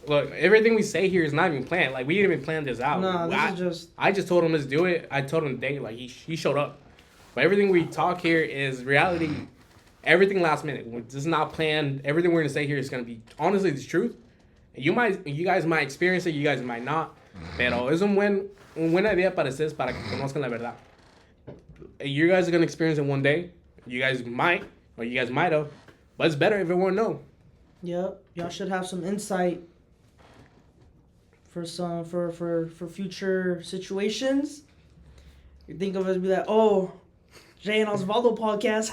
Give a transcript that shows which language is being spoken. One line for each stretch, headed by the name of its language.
English: Look, everything we say here is not even planned. Like we didn't even plan this out. No, this is just. I just told him let's do it. I told him the day. Like he showed up. But everything we talk here is reality. Everything last minute. This is not planned. Everything we're gonna say here is gonna be honestly the truth. You guys might experience it. You guys might not.
Spanish: Pero es una buena idea para ustedes para que conozcan la verdad.
English: You guys are gonna experience it one day. You guys might, or you guys might have. But it's better if everyone know. Yep, y'all should have some insight for future situations. You think of us be like, oh, Jay and Osvaldo podcast.